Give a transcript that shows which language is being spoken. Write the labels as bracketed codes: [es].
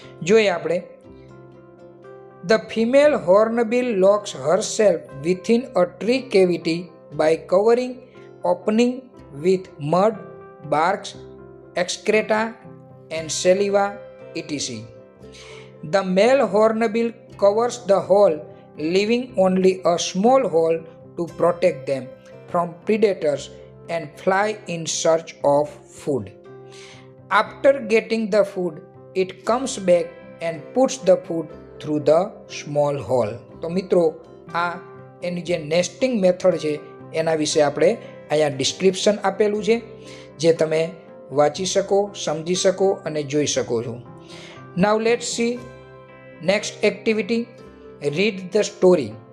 [gu] જોઈએ આપણે [en] The female hornbill locks herself within a tree cavity by covering opening with mud, barks, excreta and saliva etc. The male hornbill covers the hole, leaving only a small hole to protect them from predators and fly in search of food. After getting the food, it comes back and puts the food through the small hole. [gu] તો મિત્રો આ એની જે nesting method છે એના વિશે આપણે અહીંયા description આપેલું છે, જે તમે વાંચી શકો, સમજી શકો અને જોઈ શકો છો. [en] Now let's see next activity. Read the story.